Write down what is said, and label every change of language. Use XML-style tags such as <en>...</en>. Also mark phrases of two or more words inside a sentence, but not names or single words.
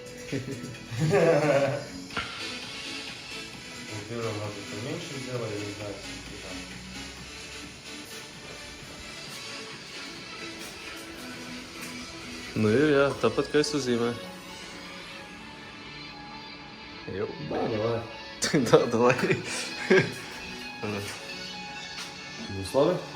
<ru>Первое, может, поменьше сделали, не знаю, что там.</ru> <lv>Nu ir, jā, tāpat kā es uzzīmēju. Jau.</lv> <ru>Давай.</ru> <lv>Tā, davai. Būs labi?</lv>